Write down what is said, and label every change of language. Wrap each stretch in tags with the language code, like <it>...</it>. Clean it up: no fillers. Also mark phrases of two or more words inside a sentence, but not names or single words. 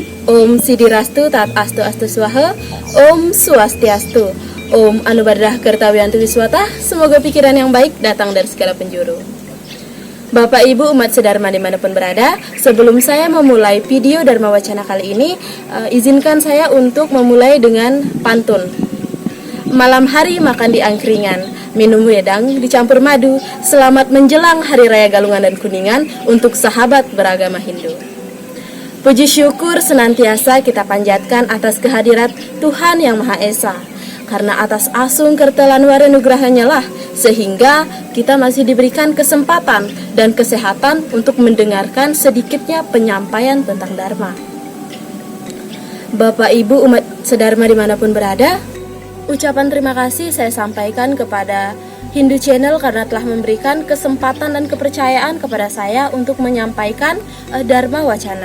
<sa>Om Sidirastu Tat Astu Astu Swaha, Om Swastiastu, Om Anubadrah Kertawiyantu Wiswata.</sa> <id>Semoga pikiran yang baik datang dari segala penjuru. Bapak Ibu umat sedharma dimanapun berada, sebelum saya memulai video Dharma Wacana kali ini, izinkan saya untuk memulai dengan pantun. Malam hari makan di angkringan, minum wedang dicampur madu. Selamat menjelang Hari Raya Galungan dan Kuningan untuk sahabat beragama Hindu. Puji syukur senantiasa kita panjatkan atas kehadirat Tuhan Yang Maha Esa. Karena atas</id> <ban>asung kertelan warenugrahanya</ban> <id>lah, sehingga kita masih diberikan kesempatan dan kesehatan untuk mendengarkan sedikitnya penyampaian tentang Dharma. Bapak Ibu umat sedharma dimanapun berada, ucapan terima kasih saya sampaikan kepada Hindu Channel karena telah memberikan kesempatan dan kepercayaan kepada saya untuk menyampaikan Dharma Wacana.</id>